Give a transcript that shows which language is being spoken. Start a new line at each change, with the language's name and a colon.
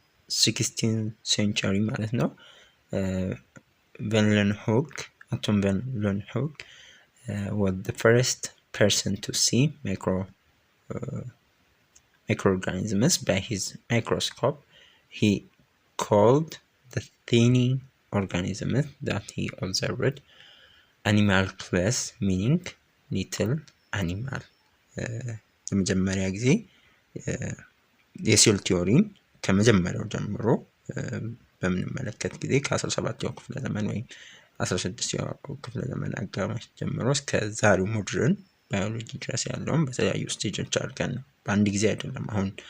English: 16th
Amharic: ሴንቸሪ ማለት ነው
English: ቫን ሌeuwenhoek Anton van Leeuwenhoek was the first person to see microorganisms by his microscope. He called the tiny organisms that he observed animalcules, meaning little animal.
Amharic: ለመጀመሪያ ጊዜ የሴል ቲዮሪን ከመጀመሪያው ጀምሮ በምንመለከት ጊዜ ከ17ኛው ክፍለ ዘመን ወይም 16ኛው ክፍለ ዘመን አጋማሽ ጀምሮ እስከ ዛሬው ሞደርን ባዮሎጂ ድረስ ያለውን በተለያዩ ስቴጆች አድርገን ነው፣ በአንድ ጊዜ አይደለም። አሁን